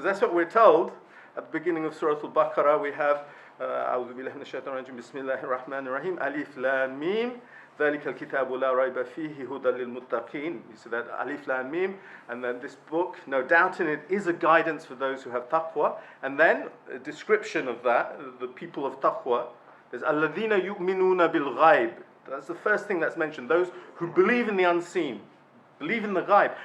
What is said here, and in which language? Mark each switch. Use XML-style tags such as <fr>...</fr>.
<en>Because that's what we're told at the beginning of Surah Al-Baqarah. We have</en> <ar>أعوذ بالله من الشيطان الرجيم بسم الله الرحمن الرحيم ألف لام ميم ذلك الكتاب لا ريب فيه هدى للمتقين.</ar> <en>You see that Alif Lam Mim, and then this book, no doubt in it, is a guidance for those who have taqwa. And then a description of that, the people of taqwa, there's</en> <ar>الذين يؤمنون بالغيب.</ar> <en>That's the first thing that's mentioned. Those who believe in the unseen, believe in the ghaib.</en>